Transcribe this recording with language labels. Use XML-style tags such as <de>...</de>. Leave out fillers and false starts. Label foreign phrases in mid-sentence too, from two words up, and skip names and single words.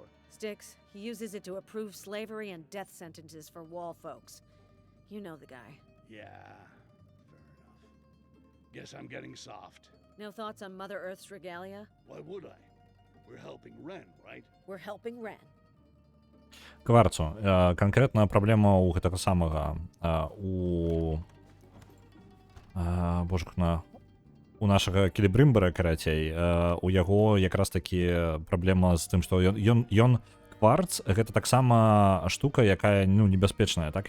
<en>Styx, he uses it to approve slavery and death sentences for wall folks. You know the guy. Yeah, fair enough. Guess I'm getting soft. No thoughts on Mother Earth's regalia? Why would I? We're helping Ren, right? We're helping Ren.</en> <be>Кварцу. Канкрэтна праблема ў гэтага самага у нашага Келебрымбера, карацей, у яго якраз такі праблема з тым, што ён кварц, гэта таксама штука, якая, ну, небяспечная, так?</be>